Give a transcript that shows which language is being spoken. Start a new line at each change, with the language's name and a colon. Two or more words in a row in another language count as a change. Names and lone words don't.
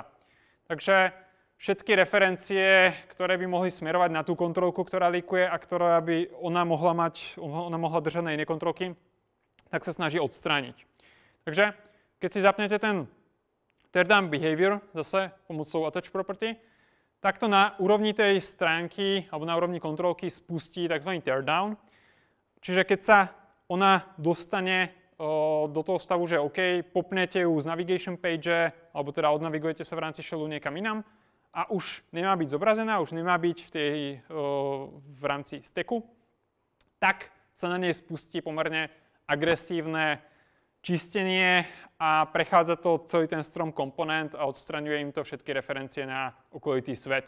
Slovak: Takže všetky referencie, ktoré by mohli smerovať na tú kontrolku, ktorá líkuje a ktorá by ona mohla držať na iné kontrolky, tak sa snaží odstrániť. Takže keď si zapnete ten
English: teardown behavior,
Slovak: zase pomocou
English: attach property,
Slovak: tak to na úrovni tej stránky alebo na úrovni kontrolky spustí tzv. Teardown. Čiže keď sa ona dostane do toho stavu, že OK, popnete ju z
English: navigation page,
Slovak: alebo teda odnavigujete sa v rámci shellu niekam inam a už nemá byť zobrazená, už nemá byť v rámci stacku, tak sa na nej spustí pomerne agresívne čistenie a prechádza to celý ten strom komponent a odstraňuje im to všetky referencie na okolitý svet.